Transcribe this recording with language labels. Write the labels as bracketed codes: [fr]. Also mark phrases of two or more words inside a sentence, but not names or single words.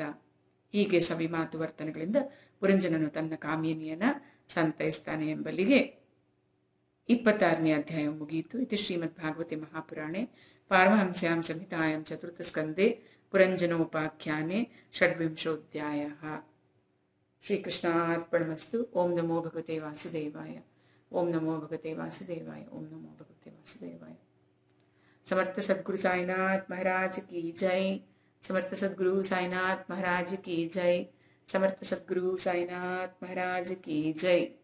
[kn] ಹೀಗೆ ಸವಿಮಾತು ವರ್ತನೆಗಳಿಂದ ಪುರಂಜನನು ತನ್ನ ಕಾಮಿನಿಯನ್ನ ಸಂತೈಸ್ತಾನೆ ಎಂಬಲ್ಲಿಗೆ 26ನೇ ಅಧ್ಯಾಯ ಮುಗಿಯಿತು. [sa] ಇದು ಶ್ರೀಮದ್ ಭಾಗವತೆ ಮಹಾಪುರಾಣೆ ಪಾರಮಹಂಸ್ಯಾಂ ಸಂಹಿತಾಯಾಂ ಚತುರ್ಥ ಸ್ಕಂದೆ ಪುರಂಜನೋಪಾಖ್ಯಾನೆ ಷಡ್ವಿಂಶೋಧ್ಯಾಯ. ಶ್ರೀಕೃಷ್ಣಾರ್ಪಣಮಸ್ತು. ಓಂ ನಮೋ ಭಗವತೆ ವಾಸುದೇವಾಯ. ಓಂ ನಮೋ ಭಗವತೆ ವಾಸುದೇವಾಯ. ಓಂ ನಮೋ ಭಗವತೆ ವಾಸುದೇವಾಯ. [hi] समर्थ सद्गुरु साईनाथ महाराज की जय. समर्थ सद्गुरु साईनाथ महाराज की जय. समर्थ सद्गुरु साईनाथ महाराज की जय.